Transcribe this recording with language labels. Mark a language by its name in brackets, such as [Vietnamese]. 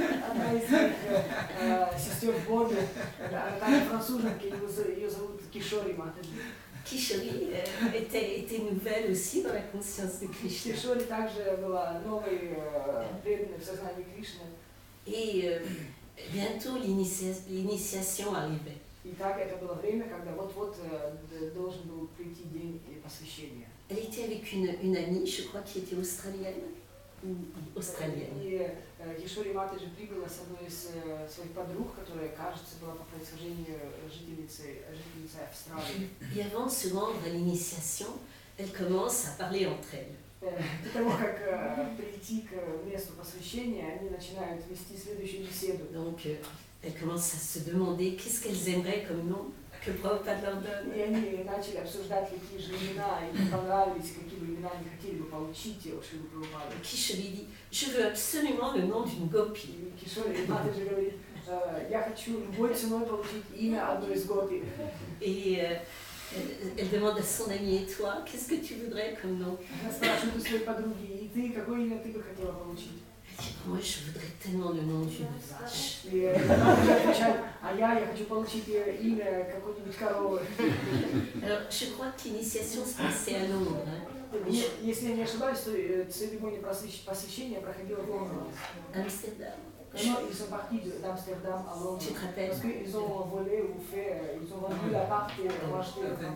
[Russian] Одна из сестер в Боге, она француженка, ее зовут Кишори Матаджи. [French] Kishori était nouvelle aussi dans la conscience de Krishna. [Russian] Кишори также была новой преданной в сознании Кришны. [French] Et bientôt l'initiation arrivait. [Russian] И так это было время, когда вот-вот должен был прийти день посвящения. [French] Elle était avec une amie, je crois, qui était australienne. [Russian] И Кишори Матаджи прибыла с одной из своих подруг, которая, кажется, была по происхождению жительницей Австралии. [French] Et avant de se rendre à l'initiation, elle commence à parler entre elles. [Russian] До того, как прийти к месту посвящения, они начинают вести следующую беседу. [French] Donc, elles commencent à se demander qu'est-ce qu'elles aimeraient comme nom que Prabhupada leur donne. [Russian] И они начали обсуждать, какие же имена им понравились, какие бы имена они хотели бы получить у Шрилы Прабхупады. [French] Kishori dit, je veux absolument le nom d'une gopi. [Russian] И Кишори Матаджи говорит, я хочу любой ценой получить имя одной из гопи. [French] Et elle demande à son amie, et toi, qu'est-ce que tu voudrais comme nom? [Russian] Она спрашивает у своей подруги, и ты, какое имя ты бы хотела получить? [French] Elle dit, moi je voudrais tellement le nom d'une vache. [Russian] И она отвечает, я хочу получить имя какой-нибудь коровы. [French] Alors, je crois que l'initiation se passait à Londres. [Russian] Если я не ошибаюсь, то церемония посвящения проходила в Лондоне. [French] Amsterdam. Non, ils sont partis d'Amsterdam à Londres. Tu te rappelles? Parce qu'ils ont volé ou fait, ils ont vendu l'appart et ont acheté une